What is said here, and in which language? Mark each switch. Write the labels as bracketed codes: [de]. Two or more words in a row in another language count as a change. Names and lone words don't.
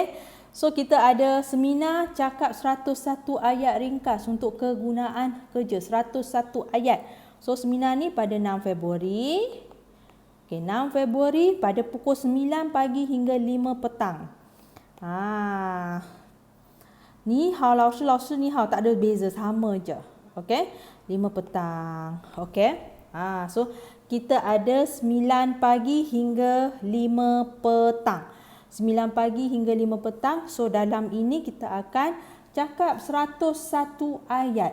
[ms] So kita ada seminar cakap 101 ayat ringkas untuk kegunaan kerja. 101 ayat. So seminar ni pada 6 Februari. Okey, 6 Februari pada pukul 9 pagi hingga 5 petang. [zh] 你好，老师，老师你好, [ms] tak ada beza, sama je. Okey, 5 petang. Okey. So kita ada 9 pagi hingga 5 petang. 9 pagi hingga 5 petang. So dalam ini kita akan cakap 101 ayat.